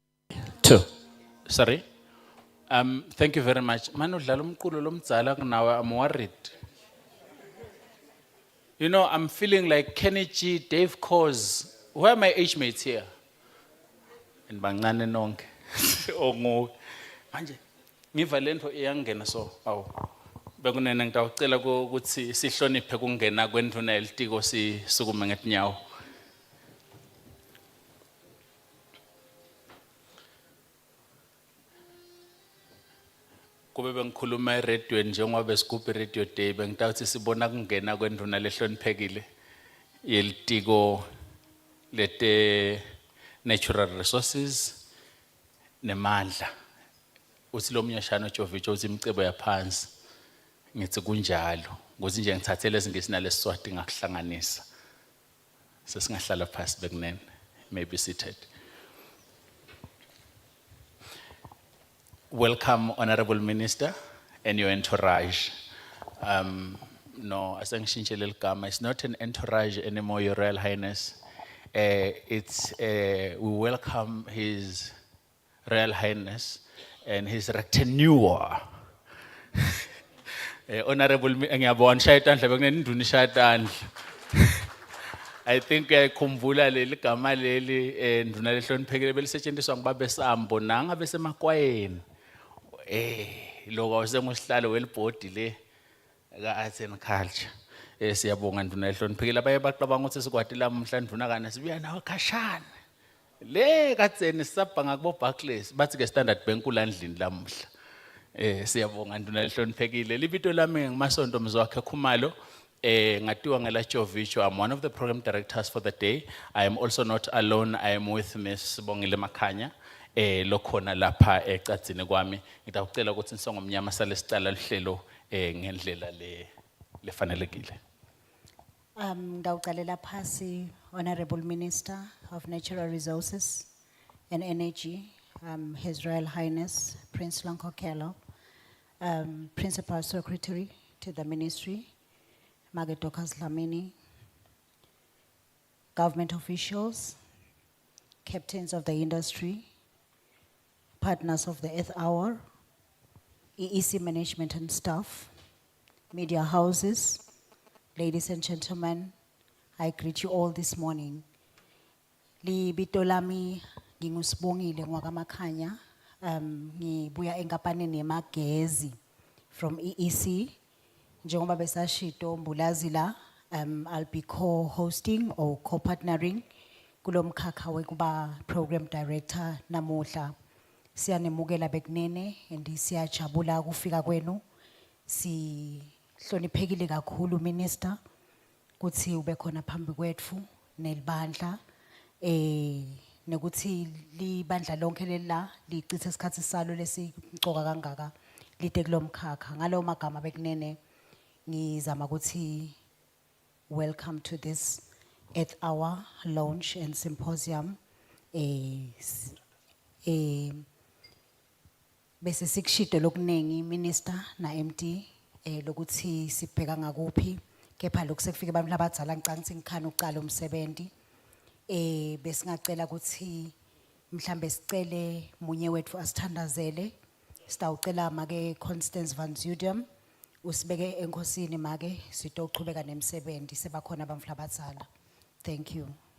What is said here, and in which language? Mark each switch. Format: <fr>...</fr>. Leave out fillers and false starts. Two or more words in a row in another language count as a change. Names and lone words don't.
<en>Two. Sorry. Thank you very much.</en> <ss>Manu udlala umculo lomdzala kunawe,</ss> <en>I'm worried. You know, I'm feeling like Kenny G, Dave Coz. Where are my age mates here?</en> <ss>And bancane nonke. Ongu. Manje, ngiva lento iyangena so, awu. Bekunene ngitawucela ukuthi sihloniphe kungena kwenduna elitiko sisukume ngetinyawo. Kube bengikhuluma eradweni njengoba besigubha</ss> <en>radio day</en> <ss>bengitawuthi sibona kungena kwenduna lehloniphekile yelitiko lete</ss> <en>natural resources</en> <ss>nemandla. Uthi lo mnyashana uJovicho uthi imicebo yaphansi. Ngithi kunjalo. Ngokuthi nje ngithathele izingisi nalesiswati ngakuhlanganisa. Sesingahlala phansi bekunene.</ss> <en>May be seated. Welcome, Honorable Minister, and your entourage. No,</en> <ss>asangishintshele ligama.</ss> <en>It's not an entourage anymore, Your Royal Highness. We welcome His Royal Highness and His retinue. Honorable,</en> <ss>ngiyabona shayitandla bekunene induna ishayitandla.</ss> <en>I think</en> <ss>khumbula leli gama leli nduna lehloniphekile belisetshenziswa ngibaba Sambo nanga besemakwayeni. Lokho awusengusihlalo welibhodi le ka Arts and Culture. Siyabonga nduna lehloniphekile abaye baqabanga ukuthi sikwati lamhla nduna kana sibuya nawe khashana. Le katseni sisabhanga kubo Barclays bathi ke Standard Bank ulandlini lamhla. Siyabonga nduna lehloniphekile libito lami ngimasonto mzwakhe Khumalo. Ngatiwa ngela Jovicho.</ss> <en>I'm one of the program directors for the day. I am also not alone. I am with Miss Bongile Makhanya.</en> <ss>Lokhona lapha ecadzini kwami. Ngitawucela ukuthi nisongomnyama sale sicala lihlelo ngendlela lefanelekile. Ngawucalela phasi</ss> <en>Honorable Minister of Natural Resources and Energy, His Royal Highness Prince Lankokelo, Principal Secretary to the Ministry, Magetokas Lamini, government officials, captains of the industry, partners of the Earth Hour, EEC management and staff, media houses, ladies and gentlemen, I greet you all this morning.</en> <ss>Libito lami ngingusibongile ngwakamakhanya, ngibuya enkapaneni yemagezi from EEC. Njengoba besashito mbulazila,</ss> <en>I'll be co-hosting or co-partnering</en> <ss>kulomkhakha wekuba</ss> <en>program director namuhla.</en> <ss>Siyanemukela bekunene and siyajabula kufika kwenu. Sihloniphekile kakhulu Minister kuthi ube khona phambi kwethu nelibandla nekuthi libandla lonke lela lichithe isikhathi salo lesimcoka kangaka lite kulomkhakha. Ngalo magama bekunene ngizama ukuthi</ss> <en>welcome to this Earth Hour launch and symposium.</en> <ss>Bese sikushito lokunengi Minister na MD lokuthi sibheka ngakuphi kepha lokusekufika abantu labadzala ngicanga ngikhana uqala umsebenzi besingacela ukuthi mhlambe sicele munye wethu asithandazele. Sitawucela make Constance van Zuidam usibeke enkosini make sitochubeka nemsebenzi sebakhona abamfla abadzala.</ss> <en>Thank you.</en>